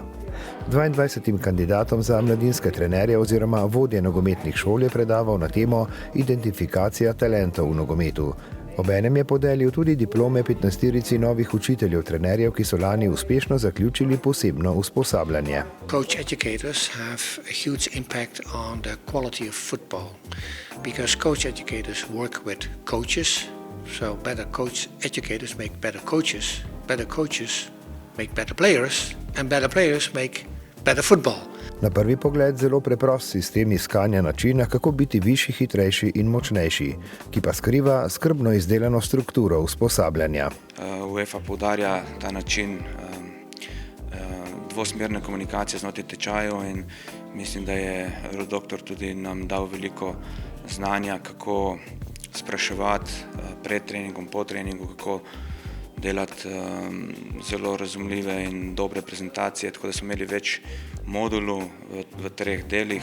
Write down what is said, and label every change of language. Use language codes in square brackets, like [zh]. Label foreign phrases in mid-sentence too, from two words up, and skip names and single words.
[sl] 22 kandidatom za mladinske trenerje oziroma vodje nogometnih šol je predaval na temo identifikacija talentov v nogometu. Obenem je podelil tudi diplome 15 novih učiteljev trenerjev, ki so lani uspešno zaključili posebno usposabljanje. [en] Coach educators have a huge impact on the quality of football because coach educators work with coaches, so better coach educators make better coaches make better players and better players make better football. [sl] Na prvi pogled zelo preprost sistem iskanja načina, kako biti višji, hitrejši in močnejši, ki pa skriva skrbno izdelano strukturo usposabljanja. UEFA poudarja ta način dvosmerne komunikacije znotraj tečajev in mislim, da je Rud Doktor tudi nam dal veliko znanja, kako spraševati pred treningom, po treningu, kako delati zelo razumljive in dobre prezentacije, tako da smo imeli več modulov v 3 delih.